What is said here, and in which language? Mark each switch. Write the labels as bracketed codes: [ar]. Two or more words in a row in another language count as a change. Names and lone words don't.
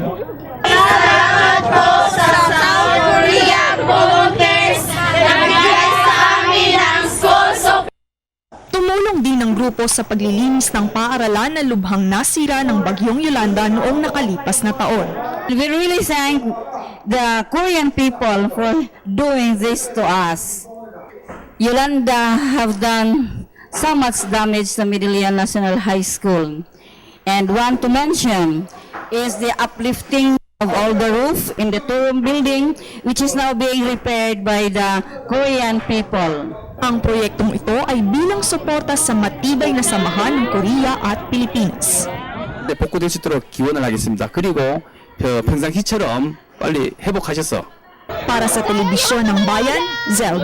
[tl] Salamat po sa South Korea volunteers na nagbigay sa amin ng school supplies. Tumulong din ang grupo sa paglilinis ng paaralan na lubhang nasira ng Bagyong Yolanda noong nakalipas na taon. [en] We really thank the Korean people for doing this to us. Yolanda have done so much damage to Medellin National High School. And one to mention is the uplifting of all the roof in the two-room building, which is now being repaired by the Korean people. [tl] Ang proyektong ito ay bilang suporta sa matibay na samahan ng Korea at Pilipinas. [ko] 복구될 수 있도록 기원을 하겠습니다. 그리고 평상시처럼 빨리 회복하셔서 [tl] Para sa Telebisyon ng Bayan, Zel